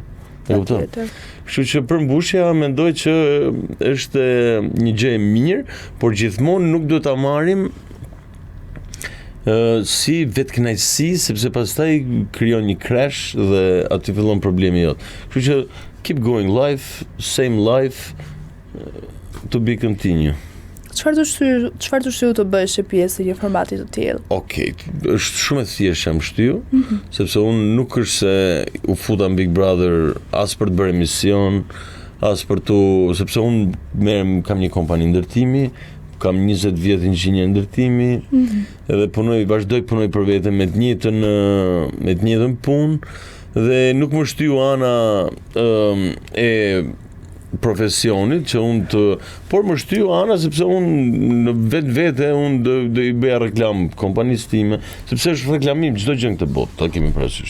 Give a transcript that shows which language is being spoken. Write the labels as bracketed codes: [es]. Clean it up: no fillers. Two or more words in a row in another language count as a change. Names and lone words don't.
[sq] E kupton? Kështu që përmbushja mendoj që është një gjë e mirë, por gjithmonë nuk duhet ta marrim si vetkënaqësi, sepse pastaj krijon një crash dhe aty fillon problemi jot. Kështu që [en] keep going life, same life, to be continue. [sq] Çfarë të shtyu të bësh pjesë një formati të tillë? Okej, është shumë e thjeshtë jam shtyu, sepse unë nuk është se u futa në Big Brother as për të bërë emision, as për sepse unë kam një kompani ndërtimi, kam 20 vjet inxhinier ndërtimi, edhe vazhdoj punoj për vete me të njëjtën punë, dhe nuk më shtyu ana e profesionit që por më shtyu ana sepse unë në vetvete unë do i bëja reklam kompanisë time, sepse është reklamim çdo gjë në këtë botë, ta kemi parasysh.